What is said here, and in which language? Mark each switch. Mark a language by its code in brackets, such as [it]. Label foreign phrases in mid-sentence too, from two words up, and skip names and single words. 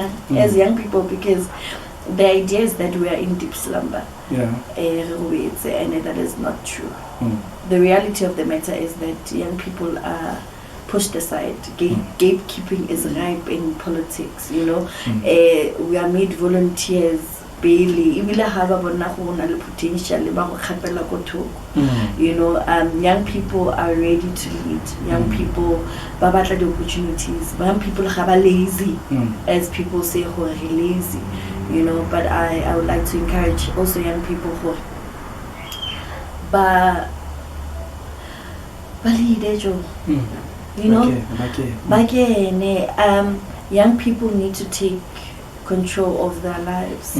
[en] As young people, because the idea is that we are in deep slumber. And that is not true. The reality of the matter is that young people are pushed aside. Gatekeeping is ripe in politics, you know. We are made volunteers Bailey, [tn] ebile ha ba bona go na le potential ba go kgapela ko thoko. [en] You know, young people are ready to lead. Young people [tn] ba batla [en] the opportunities. Young people [tn] ga ba [en] lazy, as people say gore lazy. You know, but I would like to encourage also young people who ba lead, you know, young people need to take control of their lives.